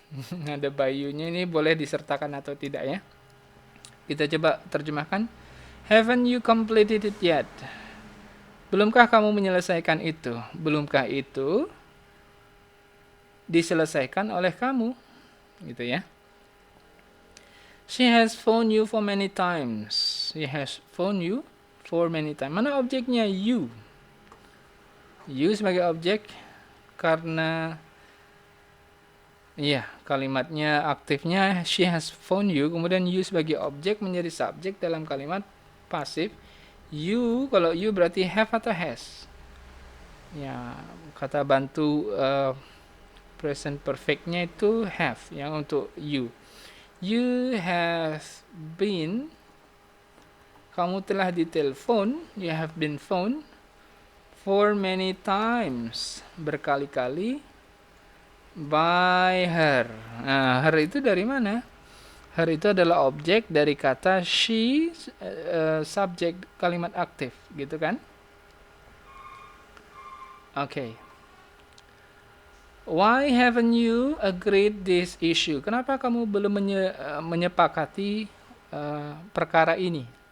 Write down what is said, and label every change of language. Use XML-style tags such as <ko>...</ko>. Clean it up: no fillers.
<id>Ada by you-nya, ini boleh disertakan atau tidak ya. Kita coba terjemahkan.</id> <en>Haven't you completed it yet?</en> <id>Belumkah kamu menyelesaikan itu? Belumkah itu diselesaikan oleh kamu? Gitu ya.</id> <en>She has phoned you for many times. She has phoned you for many times.</en> <id>Mana objeknya? You. You sebagai objek karena kalimatnya aktifnya</id> <en>she has phoned you,</en> <id>kemudian you sebagai objek menjadi subjek dalam kalimat pasif. You, kalau you berarti have atau has. Ya, kata bantu present perfect-nya itu have ya untuk you.</id> <en>You have been,</en> <id>kamu telah ditelepon,</id> <en>you have been phoned for many times,</en> <id>berkali-kali,</id> <en>by her.</en> <id>Nah, her itu dari mana? Her itu adalah objek dari kata she, subjek kalimat aktif, gitu kan?</id> <en>Okay. Why haven't you agreed this issue?</en> <id>Kenapa kamu belum menyepakati perkara ini?</id>